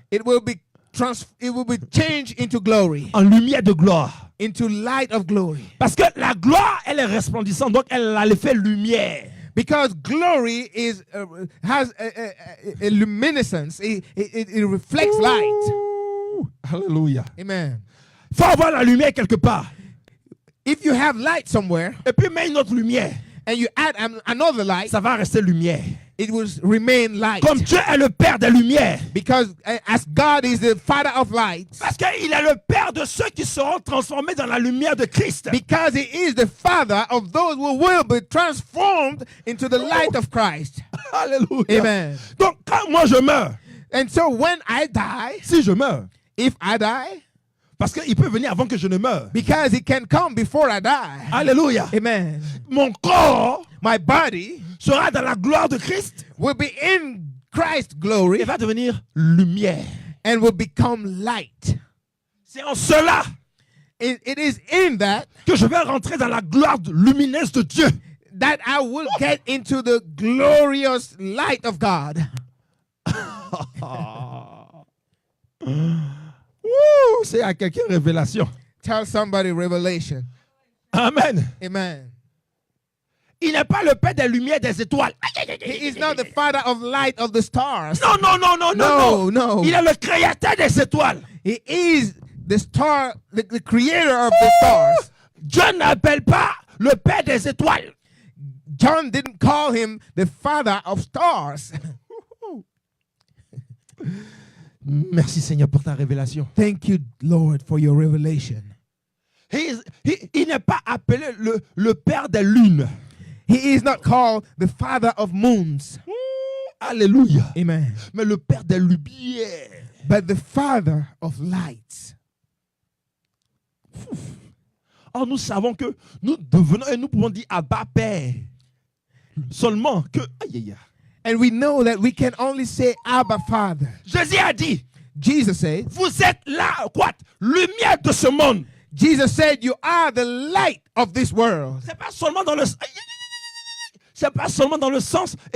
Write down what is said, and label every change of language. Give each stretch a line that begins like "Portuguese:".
English: it will be changed into glory,
French: en lumière de gloire.
English: into light of glory.
French: Parce que la gloire, elle est resplendissante, donc elle a l'effet lumière.
English: Because glory has a luminescence. It reflects light.
French: Ouh, Alléluia.
English: Amen.
French: Il faut avoir la lumière quelque part.
English: If you have light somewhere
French: Et puis mets une autre lumière.
English: and you add another light,
French: Ça va rester lumière.
English: it will remain light.
French: Comme Dieu est le Père des lumières.
English: Because as God is the Father of lights,
French: Parce qu'il est le Père de ceux qui seront transformés dans la lumière de Christ.
English: because He is the Father of those who will be transformed into the light of Christ.
French: Alléluia.
English: Amen.
French: Donc quand moi je meurs,
English: And so when I die,
French: si je meurs,
English: if I die,
French: parce qu'il peut venir avant que je ne meure.
English: because He can come before I die.
French: Alléluia.
English: Amen.
French: Mon corps
English: My body
French: sera dans la gloire de Christ
English: will be in Christ's glory
French: et va devenir lumière.
English: and will become light.
French: C'est en cela
English: It is in that
French: que je vais rentrer dans la gloire lumineuse de Dieu.
English: that I will get into the glorious light of God.
French: Ouh, c'est à quelqu'un révélation.
English: Tell somebody revelation. Amen. Amen.
French: Il n'est pas le Père des lumières des étoiles.
English: He is not the Father of light of the stars.
French: Non, non, non, non, non,
English: No,
French: non.
English: no.
French: Il est le créateur des étoiles.
English: He is the star, the creator of the stars.
French: Dieu n'appelle pas le Père des étoiles.
English: John didn't call him the Father of stars.
French: Merci Seigneur pour ta révélation.
English: Thank you, Lord, for your revelation.
French: Il n'est pas appelé le Père des lunes.
English: He is not called the Father of moons.
French: Alléluia.
English: Amen.
French: Mais le Père des lumières.
English: But the Father of lights.
French: Or, nous savons que nous devenons et nous pouvons dire Abba Père. Seulement que. Aïe, aïe, aïe.
English: And we know that we can only say Abba Father.
French: Jésus a dit,
English: Jesus said,
French: vous êtes la quoi, lumière de ce monde.
English: Jesus said, you are the light of this world.
French: C'est pas seulement dans le. Aïe, aïe, aïe. C'est pas seulement dans le sens.